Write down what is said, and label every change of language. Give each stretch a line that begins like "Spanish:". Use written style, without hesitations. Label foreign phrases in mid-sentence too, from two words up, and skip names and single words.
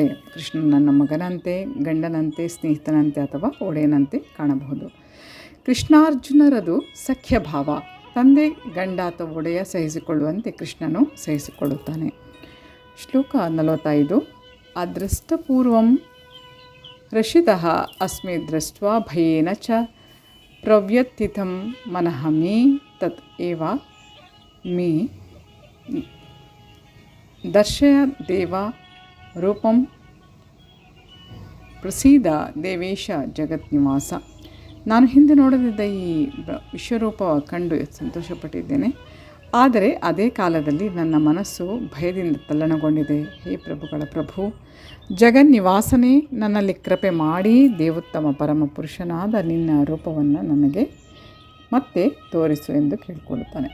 Kannada: ಕೃಷ್ಣನ ನನ್ನ ಮಗನಂತೆ, ಗಂಡನಂತೆ, ಸ್ನೇಹಿತನಂತೆ ಅಥವಾ ಒಡೆಯನಂತೆ ಕಾಣಬಹುದು. ಕೃಷ್ಣಾರ್ಜುನರದು ಸಖ್ಯ ಭಾವ. ತಂದೆ, ಗಂಡ ಅಥವಾ ಒಡೆಯ ಸಹಿಸಿಕೊಳ್ಳುವಂತೆ ಕೃಷ್ಣನು ಸಹಿಸಿಕೊಳ್ಳುತ್ತಾನೆ.
Sanskrit: ಶ್ಲೋಕ 45. ಅದೃಷ್ಟಪೂರ್ವಂ ರಷಿತಃ ಅಸ್ಮಿ ದೃಷ್ಟ್ವಾ ಭಯೇನ ಚ ಪ್ರವ್ಯಥಿತಂ ಮನಃ ಮೇ ತತ್ ಏವ ಮೇ ದರ್ಶಯ ದೇವ ರೂಪಂ ಪ್ರಸೀದ ದೇವೇಶ ಜಗನ್ನಿವಾಸ.
Kannada: ನಾನು ಹಿಂದೆ ನೋಡದಿದ್ದ ಈ ವಿಶ್ವರೂಪ ಕಂಡು ಸಂತೋಷಪಟ್ಟಿದ್ದೇನೆ. ಆದರೆ ಅದೇ ಕಾಲದಲ್ಲಿ ನನ್ನ ಮನಸ್ಸು ಭಯದಿಂದ ತಲ್ಲಣಗೊಂಡಿದೆ. ಹೇ ಪ್ರಭುಗಳ ಪ್ರಭು, ಜಗನ್ನಿವಾಸನೇ, ನನ್ನಲ್ಲಿ ಕೃಪೆ ಮಾಡಿ ದೇವೋತ್ತಮ ಪರಮ ಪುರುಷನಾದ ನಿನ್ನ ರೂಪವನ್ನು ನನಗೆ ಮತ್ತೆ ತೋರಿಸು ಎಂದು ಕೇಳಿಕೊಳ್ಳುತ್ತಾನೆ.